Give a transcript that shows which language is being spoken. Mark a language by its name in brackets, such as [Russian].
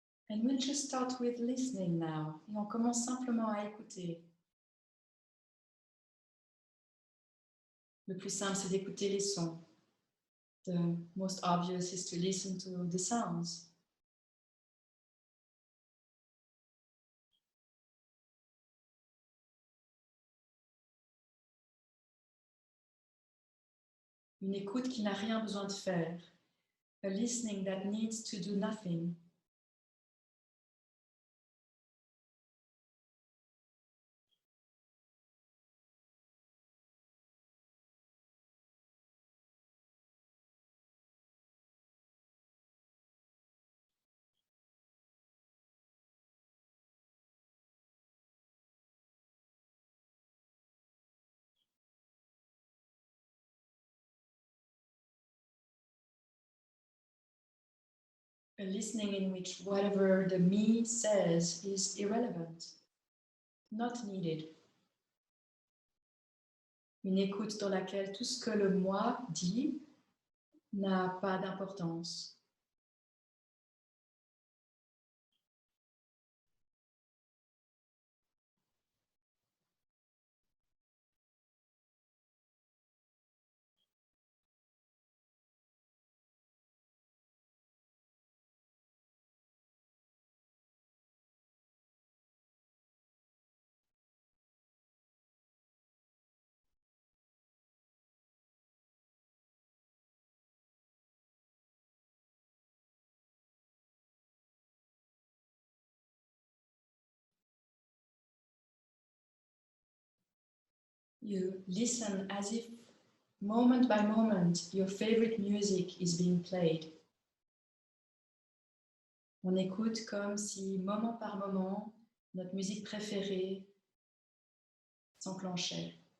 [English] And we'll just start with listening now. [French] Et on commence simplement à écouter. Le plus simple, c'est d'écouter les sons. [English] The most obvious is to listen to the sounds. [French] Une écoute qui n'a rien besoin de faire. [English] A listening that needs to do nothing. A listening in which whatever the me says is irrelevant, not needed. [French] Une écoute dans laquelle tout ce que le moi dit n'a pas d'importance. [English] You listen as if moment by moment your favorite music is being played. [French] On écoute comme si moment par moment notre musique préférée s'enclenchait.